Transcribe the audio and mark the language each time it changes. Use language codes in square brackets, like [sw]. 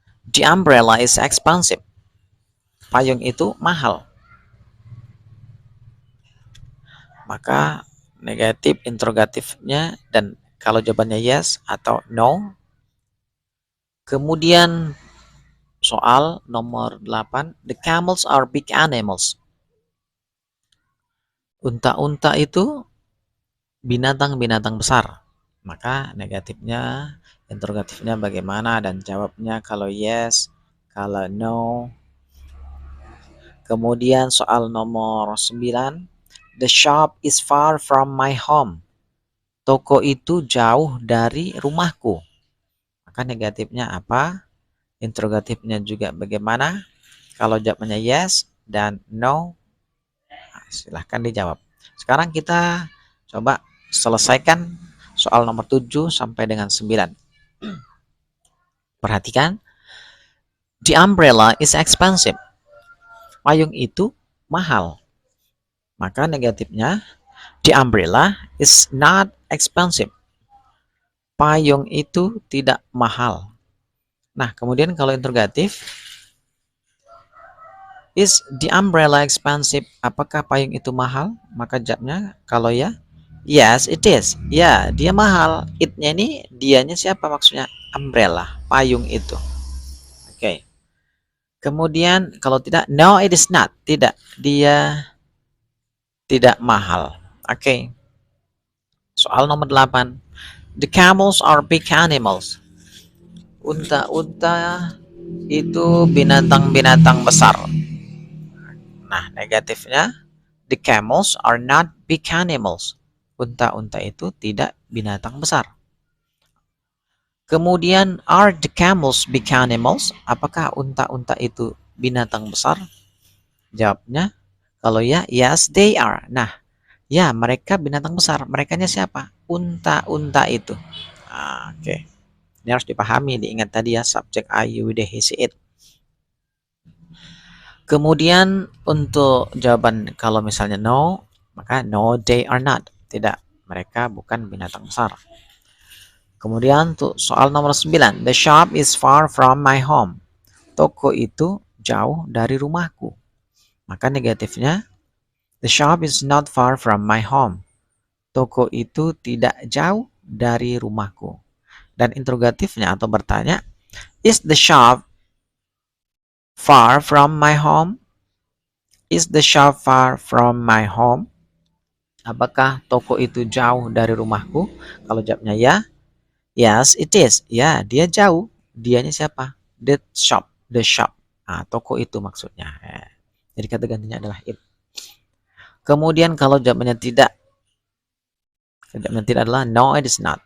[en] The umbrella is expensive. [id] Payung itu mahal. Maka negatif interrogatifnya dan kalau jawabannya yes atau no. Kemudian soal nomor 8. [en] The camels are big animals. [id] Unta-unta itu binatang-binatang besar. Maka negatifnya, interrogatifnya bagaimana dan jawabnya kalau yes, kalau no. Kemudian soal nomor 9. [en] The shop is far from my home. [id] Toko itu jauh dari rumahku. Maka negatifnya apa? Interrogatifnya juga bagaimana? Kalau jawabannya yes dan no, silahkan dijawab. Sekarang kita coba selesaikan soal nomor 7 sampai dengan 9. Perhatikan. [en] The umbrella is expensive. [id] Payung itu mahal. Maka negatifnya, [en] the umbrella is not expensive. [id] Payung itu tidak mahal. Nah, kemudian kalau interrogatif, [en] is the umbrella expensive? [id] Apakah payung itu mahal? Maka jawabnya kalau ya, [en] yes it is. [id] Ya, dia mahal. It-nya ini dianya siapa maksudnya? Umbrella, payung itu. Oke. Kemudian kalau tidak, [en] no it is not. [id] Tidak, dia tidak mahal. Oke. Soal nomor 8. [en] The camels are big animals. [id] Unta-unta itu binatang-binatang besar. Nah, negatifnya, [en] the camels are not big animals. [id] Unta-unta itu tidak binatang besar. Kemudian, [en] are the camels big animals? [id] Apakah unta-unta itu binatang besar? Jawabnya, kalau ya, [en] yes they are. [id] Nah, ya mereka binatang besar. Merekanya siapa? Unta-unta itu. Oke. Ini harus dipahami, diingat tadi ya, subjek I, you, they, he, she, it. Kemudian untuk jawaban kalau misalnya no, maka [en] no they are not. [id] Tidak, mereka bukan binatang besar. Kemudian untuk soal nomor 9. [en] The shop is far from my home. [id] Toko itu jauh dari rumahku. Maka negatifnya, [en] the shop is not far from my home. [id] Toko itu tidak jauh dari rumahku. Dan interrogatifnya atau bertanya, [en] is the shop far from my home? Is the shop far from my home? [id] Apakah toko itu jauh dari rumahku? Kalau jawabnya ya, [en] yes it is. [id] Ya, dia jauh. Dianya siapa? [en] The shop. The shop. [id] Toko itu maksudnya. Jadi kata gantinya adalah it. Kemudian kalau jawabannya tidak, jawabannya tidak adalah [en] no it is not.